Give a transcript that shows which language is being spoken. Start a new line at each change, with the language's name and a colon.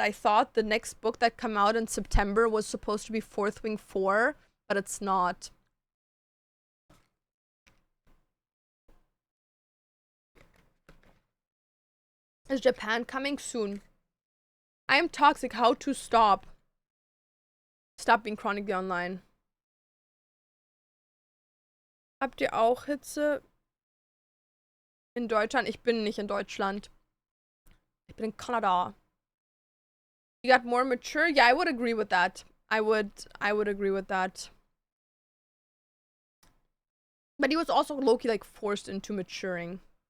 English: I thought the next book that come out in September was supposed to be Fourth Wing 4, but it's not. Is Japan coming soon? I am toxic. How to stop? Stop being chronically online.
German: Habt ihr auch Hitze in Deutschland? Ich bin nicht in Deutschland. Ich bin in Kanada.
English: You got more mature? Yeah, I would agree with that. I would agree with that. But he was also low-key like forced into maturing.